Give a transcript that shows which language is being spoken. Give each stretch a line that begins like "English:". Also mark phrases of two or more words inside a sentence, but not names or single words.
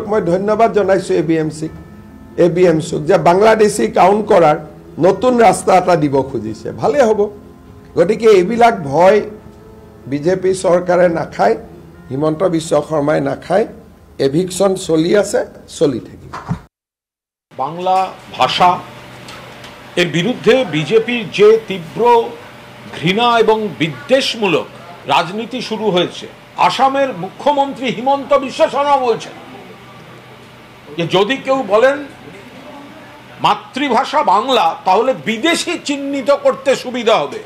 Assamese: মই ধন্যবাদ জনাইছোঁ এবিএমচিক যে বাংলাদেশী কাউণ্ট কৰাৰ নতুন ৰাস্তা এটা দিব খুজিছে, ভালেই হ'ব। গতিকে এইবিলাক ভয় বিজেপি চৰকাৰে নাখায়, হিমন্ত বিশ্ব শৰ্মাই নাখায়। এভিকশ্যন চলি আছে, চলি থাকিব।
Bangla: বাংলা ভাষা এর বিরুদ্ধে বিজেপির যে তীব্র ঘৃণা এবং বিদ্বেষমূলক রাজনীতি শুরু হয়েছে, আসামের মুখ্যমন্ত্রী হিমন্ত বিশ্ব শর্মা বলছেন যে যদি কেউ বলেন মাতৃভাষা বাংলা তাহলে বিদেশি চিহ্নিত করতে সুবিধা হবে।